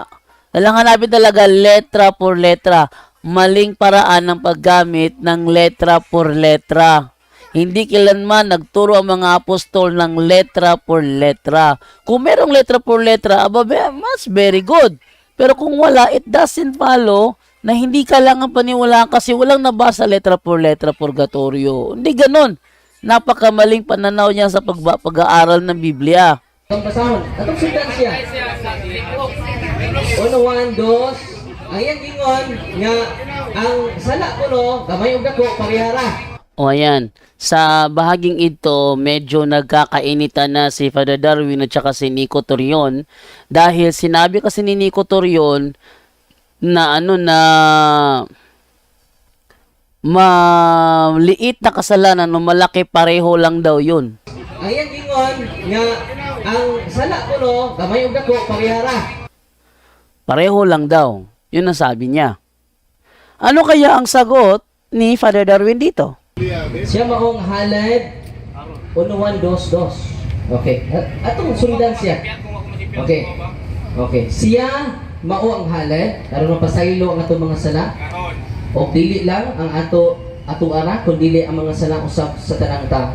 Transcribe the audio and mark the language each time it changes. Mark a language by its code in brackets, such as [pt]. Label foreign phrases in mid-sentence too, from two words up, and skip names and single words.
[tl] Kailangan hanapin talaga [es] letra por letra. [tl] Maling paraan ng paggamit ng [es] letra por letra. [tl] Hindi kailanman nagturo ang mga apostol ng [es] letra por letra. [tl] Kung merong [es] letra por letra, [tl] mas [en] very good. [tl] Pero kung wala, [en] it doesn't follow [tl] na hindi kailangan paniwalaan kasi walang nabasa [es] letra por letra purgatorio. [tl] Hindi ganon. Napakamaling pananaw niya sa pag-aaral ng Biblia. [ceb] Ang basahon, atong sundan siya. 1, 2, ayan gingon nga ang sala kuno gamay ug dako parihara. [tl] O ayan, sa bahaging ito, medyo nagkakainitan na si Father Darwin at saka si Nico Torion dahil sinabi kasi ni Nico Torion na maliit na kasalanan o malaki pareho lang daw yun. Ayan gingon nga ang sala kuno gamay ug dako parihara. Pareho lang daw. Yun ang sabi niya. Ano kaya ang sagot ni Father Darwin dito? [ceb] Siya maong halad 1, 2, 2. Okay. Atong sundan siya. Okay. Siya mao ang halad aron mapasaylo ang atong mga sala. O dili lang ang ato ara kundi ang mga sala usab sa tanang tao.